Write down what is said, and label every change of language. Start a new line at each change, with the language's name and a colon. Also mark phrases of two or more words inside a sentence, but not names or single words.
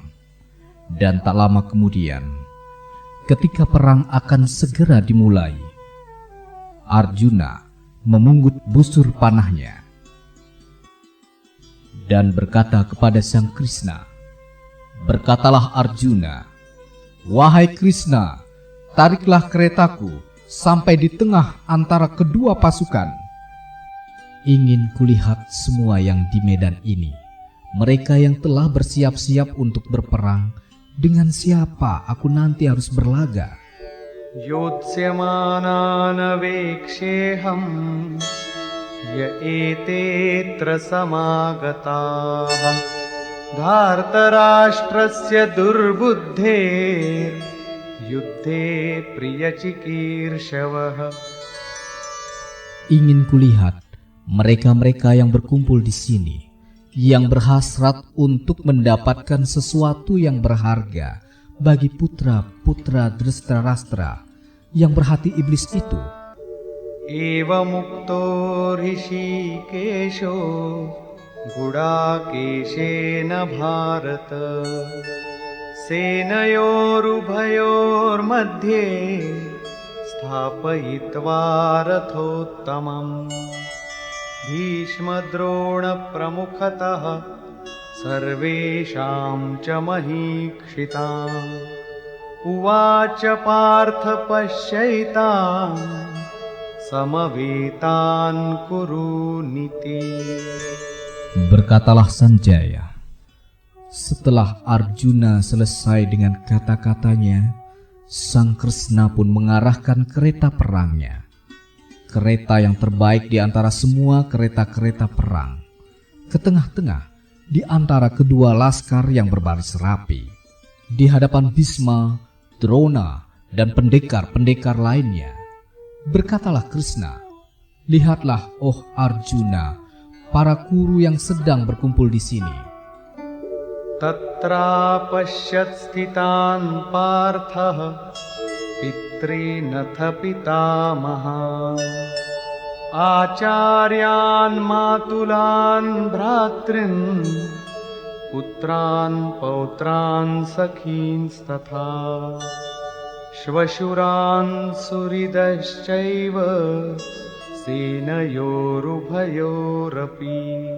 Indonesian: Dan tak lama kemudian, ketika perang akan segera dimulai, Arjuna memungut busur panahnya dan berkata kepada Sang Krishna, "Berkatalah Arjuna, wahai Krishna, tariklah keretaku sampai di tengah antara kedua pasukan. Ingin kulihat semua yang di medan ini, mereka yang telah bersiap-siap untuk berperang, dengan siapa aku nanti harus berlaga."
Sanskrit: योत्स्यमानानवेक्षेऽहं य एतेऽत्र समागताः धार्तराष्ट्रस्य दुर्बुद्धेर्युद्धे प्रियचिकीर्षवः.
Indonesian: Ingin kulihat mereka-mereka yang berkumpul di sini, yang berhasrat untuk mendapatkan sesuatu yang berharga bagi putra-putra Dristarastra yang berhati iblis itu.
Sanskrit: एवमुक्तो ऋषिकेशो गुडाकेशेन भारत सेनयोरुभयोर्मध्ये स्थापयित्वा रथोत्तमम्. भीष्मद्रोणप्रमुखतः सर्वेषां च महीक्षिताम् उवाच पार्थ पश्यैतान् समवेतान् कुरुनिति.
Indonesian: Berkatalah Sanjaya, setelah Arjuna selesai dengan kata-katanya, Sang Kresna pun mengarahkan kereta perangnya, kereta yang terbaik di antara semua kereta-kereta perang, ke tengah-tengah di antara kedua laskar yang berbaris rapi. Di hadapan Bhisma, Drona, dan pendekar-pendekar lainnya, berkatalah Krishna, "Lihatlah, oh Arjuna, para kuru yang sedang berkumpul di sini."
Sanskrit: तत्रा पश्यत् स्थितान् पार्थः पितॄनथ पितामहान् आचार्यान् मातुलान् भ्रातॄन् पुत्रान् पौत्रान् सखींस्तथा श्वशुरान् सुहृदश्चैव सेनयोरुभयोरपि.